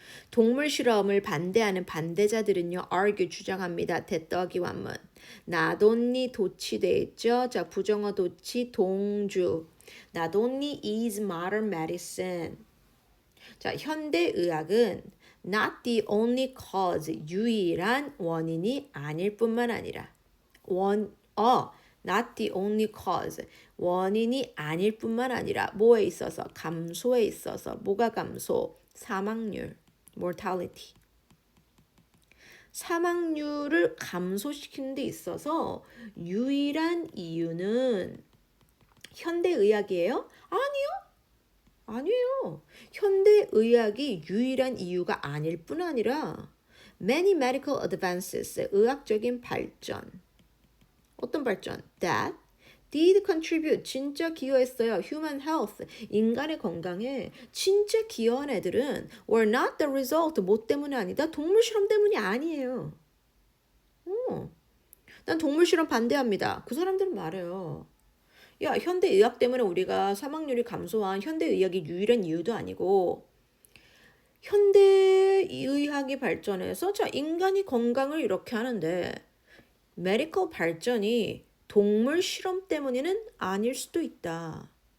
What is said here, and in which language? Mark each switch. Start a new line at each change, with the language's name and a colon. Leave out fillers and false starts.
Korean: 동물 실험을 반대하는 반대자들은요, argue, 주장합니다. 대떡이 완문.
English: Not only
Korean: 도치돼 있죠. 자, 부정어 도치, 동주.
English: Not only is modern medicine.
Korean: 자, 현대의학은
English: not the only cause,
Korean: 유일한 원인이 아닐 뿐만 아니라 not the only cause, 원인이 아닐 뿐만 아니라 뭐에 있어서? 감소에 있어서. 뭐가 감소? 사망률, mortality. 사망률을 감소시키는 데 있어서 유일한 이유는 현대의학이에요? 아니에요. 현대의학이 유일한 이유가 아닐 뿐 아니라
English: many medical advances,
Korean: 의학적인 발전. 어떤 발전?
English: That did contribute,
Korean: 진짜 기여했어요.
English: Human health,
Korean: 인간의 건강에 진짜 기여한 애들은
English: were not the result,
Korean: 뭐 때문이 아니다. 동물 실험 때문이 아니에요. 난 동물 실험 반대합니다. 그 사람들은 말해요. 야, 현대의학 때문에 우리가 사망률이 감소한 현대의학이 유일한 이유도 아니고 현대의학이 발전해서 자, 인간이 건강을 이렇게 하는데 메디컬 발전이 동물 실험 때문에는 아닐 수도 있다.